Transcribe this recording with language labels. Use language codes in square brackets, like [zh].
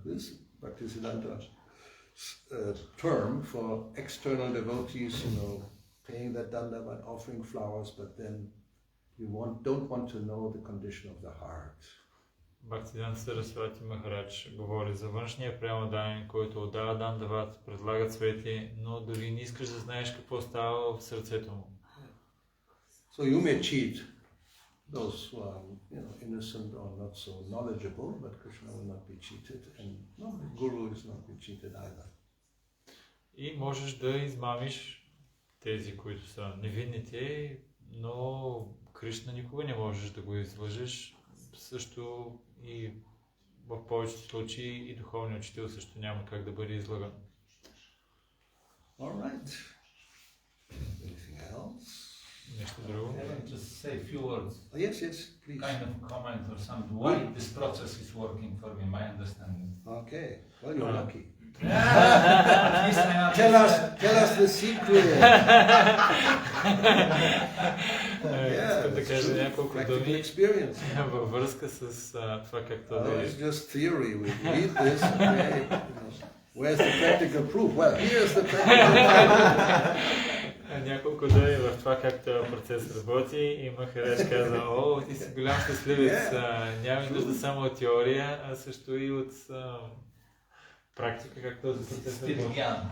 [en] This Bhaktisiddhanta term for external devotees, paying that dandavat, offering flowers, but then you don't want to know the condition of the heart. [bg] Бхактисиданта Сарасвати Махарадж говори за външния преамоданин, който отдава дандават, предлага цвети, но дори не искаш да знаеш какво става в сърцето му. [en] So you may cheat those who are innocent or not so knowledgeable, but Krishna will not be cheated, and the Guru is not be cheated either. [bg] И можеш да измамиш тези, които са невинните, но Кришна никога не можеш да го излъжеш. Също и в повечето случаи и духовният учител също няма как да бъде излъган. [en] All right. Anything else? [bg] Нещо друго? [en] Just say a few words. Yes, please. Kind of comment or something. Why this process is working for me, my understanding. Okay. Well, you're lucky. Yeah. Tell us the secret. [bg] Искам да кажа няколко думи [en] experience. [bg] във връзка с това как това да е. [en] It's just theory. We read this. Okay. Where's the practical proof? Well, here's the practical proof. [bg] Няколко думи в това как този процес работи и Махарадж каза, ти си голям щастливец, няма нужда само от теория, а също и от практика, как този процес работи.